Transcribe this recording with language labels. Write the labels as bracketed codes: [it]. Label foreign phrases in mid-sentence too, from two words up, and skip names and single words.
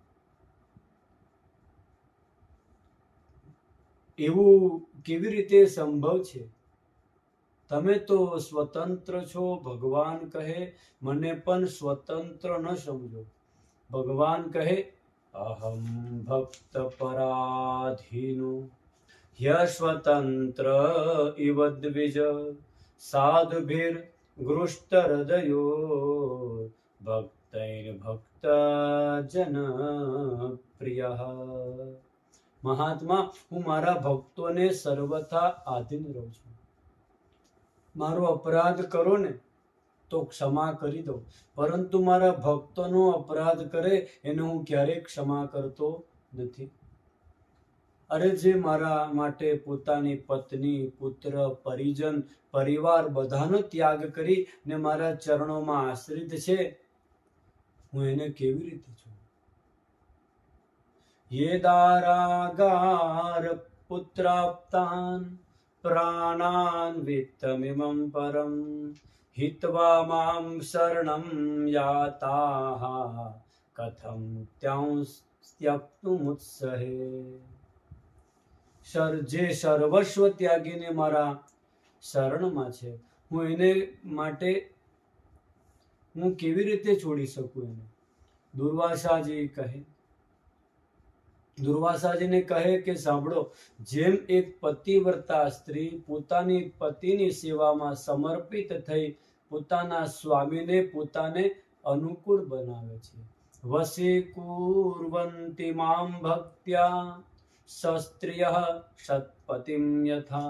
[gu] એવું કેવી રીતે સંભવ છે? તમે તો સ્વતંત્ર છો. ભગવાન કહે, મને પણ સ્વતંત્ર ન સમજો. ભગવાન કહે, [sa] અહમ ભક્ત પરાધીનો ह्यस्वतंत्र इव द्विज साधुभिर गृष्ट हृदयो भक्तैर्भक्त जन प्रिय. [gu] મહાત્મા, હું મારા ભક્તોને સર્વથા આધીન રહું છું. મારો અપરાધ કરો ને તો ક્ષમા કરી દો, પરંતુ મારા ભક્તોનો અપરાધ કરે એને હું ક્યારેય ક્ષમા કરતો નથી. અરે જે મારા માટે પોતાની પત્ની, પુત્ર, પરિજન, પરિવાર બધાનો ત્યાગ કરી ને મારા ચરણોમાં આશ્રિત છે, હું એને કેવી રીતે છું? [sa] યે દારાગાર પુત્રાપ્તાન પ્રાણાન વિત્તમિમં પરમ हित्वा मां शरणं याताः कथं त्यक्तुमुत्सहे. [gu] જે સર્વસ્વ ત્યાગીને મારા શરણમાં છે, હું એને માટે હું કેવી રીતે છોડી શકું એને? દુર્વાસાજીને કહે કે સાંભળો, જેમ એક પતિવ્રતા સ્ત્રી પોતાની પતિની સેવામાં સમર્પિત થઈ પોતાના સ્વામીને પોતાને અનુકૂળ બનાવે છે, [sa] વશીકુર્વન્તિ મામ ભક્ત્યા સસ્ત્રિયઃ સત્પતિમ યથા.